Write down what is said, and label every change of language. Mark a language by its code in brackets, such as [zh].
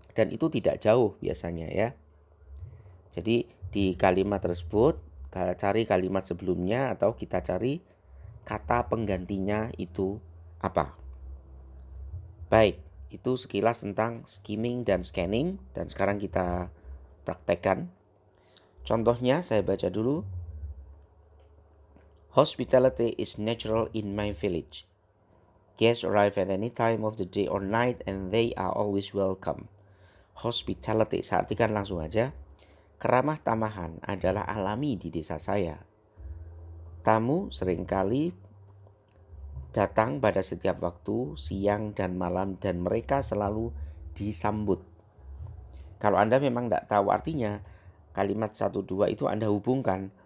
[id] Dan itu tidak jauh biasanya ya. Jadi di kalimat tersebut cari kalimat sebelumnya atau kita cari kata penggantinya itu apa. Baik, itu sekilas tentang skimming dan scanning, dan sekarang kita praktekkan. Contohnya saya baca dulu. [en] Hospitality is natural in my village. Guests arrive at any time of the day or night and they are always welcome. [id] Hospitality, saya artikan langsung aja. Keramah tamahan adalah alami di desa saya. Tamu seringkali datang pada setiap waktu, siang dan malam, dan mereka selalu disambut. Kalau Anda memang tidak tahu artinya, kalimat 1, 2 itu Anda hubungkan.